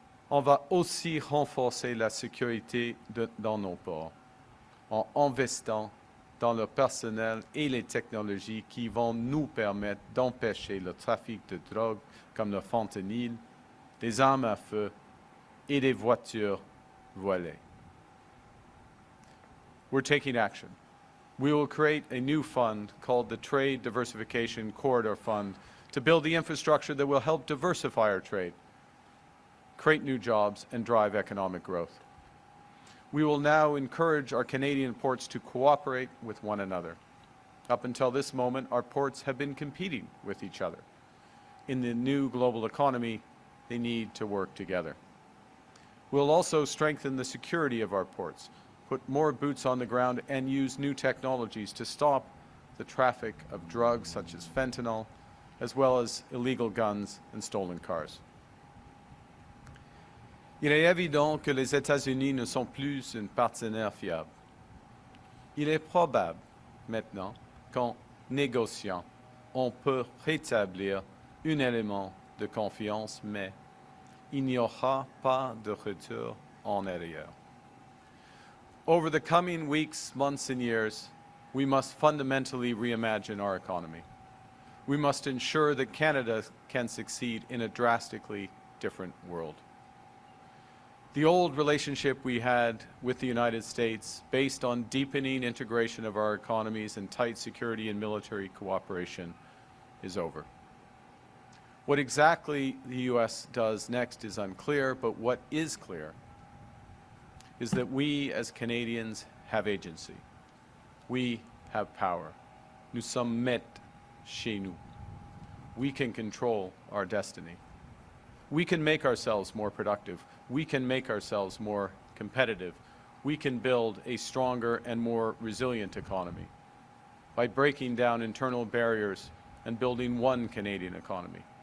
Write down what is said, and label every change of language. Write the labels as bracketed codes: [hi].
[fr] On va aussi renforcer la sécurité dans nos ports en investissant dans le personnel et les technologies qui vont nous permettre d'empêcher le trafic de drogue comme le fentanyl, des armes à feu et des voitures volées. [en] We're taking action. We will create a new fund called the Trade Diversification Corridor Fund to build the infrastructure that will help diversify our trade, create new jobs, and drive economic growth. We will now encourage our Canadian ports to cooperate with one another. Up until this moment, our ports have been competing with each other. In the new global economy, they need to work together. We'll also strengthen the security of our ports, put more boots on the ground, and use new technologies to stop the traffic of drugs such as fentanyl, as well as illegal guns and stolen cars. [fr] Il est évident que les États-Unis ne sont plus un partenaire fiable. Il est probable maintenant qu'en négociant, on peut rétablir un élément de confiance, mais il n'y aura pas de retour en arrière. [en] Over the coming weeks, months, and years, we must fundamentally reimagine our economy. We must ensure that Canada can succeed in a drastically different world. The old relationship we had with the United States, based on deepening integration of our economies and tight security and military cooperation, is over. What exactly the U.S. does next is unclear, but what is clear is that we as Canadians have agency. We have power. [fr] Nous sommes maîtres chez nous. [en] We can control our destiny. We can make ourselves more productive. We can make ourselves more competitive. We can build a stronger and more resilient economy by breaking down internal barriers and building one Canadian economy.